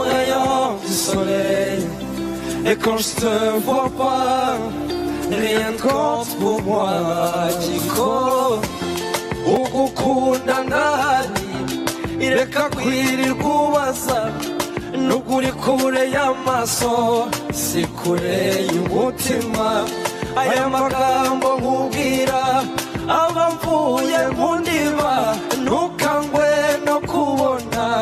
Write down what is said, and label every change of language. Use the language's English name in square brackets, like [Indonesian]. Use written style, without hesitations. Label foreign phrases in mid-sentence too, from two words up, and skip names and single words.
[French] rayon du soleil et quand je te vois pas rien ne compte pour moi [Kinyarwanda] Kiko ugukunda ndani ireka kwirirwa ubaza nukuri kure y'amaso si kure y'umutima aya magambo nkubwira aba mvuye mu ndiba ntukangwe no kubona